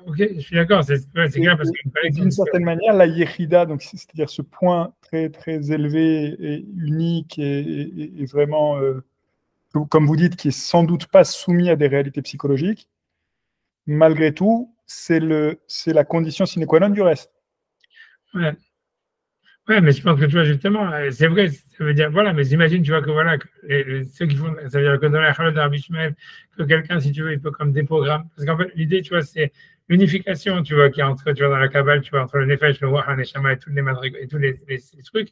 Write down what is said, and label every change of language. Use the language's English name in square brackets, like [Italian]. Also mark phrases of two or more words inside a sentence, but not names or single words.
[French] Ok, je suis d'accord, c'est clair parce qu'il y a une connexion. D'une certaine manière, la yechida, donc c'est-à-dire ce point très très élevé et unique et vraiment, comme vous dites, qui est sans doute pas soumis à des réalités psychologiques. Malgré tout, c'est la condition sine qua non du reste. Ouais. Ouais, mais je pense que tu vois, justement, c'est vrai, ça veut dire, voilà, mais imagine, tu vois, que voilà, ceux qui font, ça veut dire que dans la Chalot d'Arbi Shmuel, que quelqu'un, si tu veux, il peut comme déprogrammer. Parce qu'en fait, l'idée, tu vois, c'est l'unification, tu vois, qui est entre, tu vois, dans la Kabbale, tu vois, entre le Nefesh, le Wah, le Neshama et tous les madrigas et tous les trucs.